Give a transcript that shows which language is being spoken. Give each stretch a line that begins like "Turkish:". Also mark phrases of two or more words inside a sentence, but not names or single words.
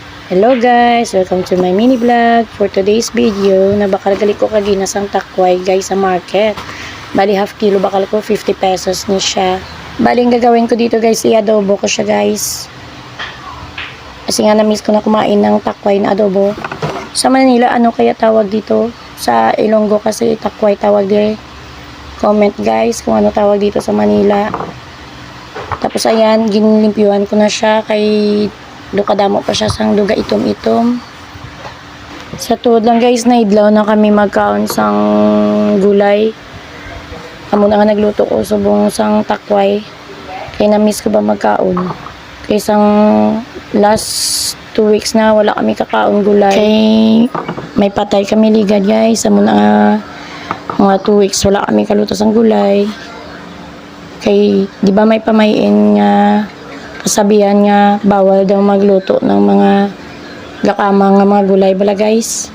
English: Hello guys! Welcome to my mini vlog. For today's video,
Hiligaynon: nabakalgali ko kaginas ang takway guys sa market. Bali
English: half kilo
Hiligaynon: bakal ko 50 pesos ni siya.
Filipino: Bali ang gagawin ko dito guys, i-adobo ko siya guys. Kasi nga na-miss ko na kumain ng takway na adobo. Sa Manila, ano kaya tawag dito? Sa Ilonggo kasi takway tawag dire. Comment guys kung ano tawag dito sa Manila.
Hiligaynon: Tapos ayan, ginilimpyuhan ko na siya kay kadamo pa siya sang duga itom-itom. Sa tuod lang guys, naidlaw na kami magkaon sang gulay. Amo na nga nagluto ko subong sang takway. Kaya na-miss ko ba magkaon. Kaya sang
English: last 2 weeks
Hiligaynon: na wala kami kakaon gulay. Kaya may patay kami ligad guys. Amo na nga mga 2 weeks wala kami kaluto sang gulay. Kay di ba may pamayin nga kasabihan nga bawal daw magluto ng mga gakamang nga mga gulay bala guys.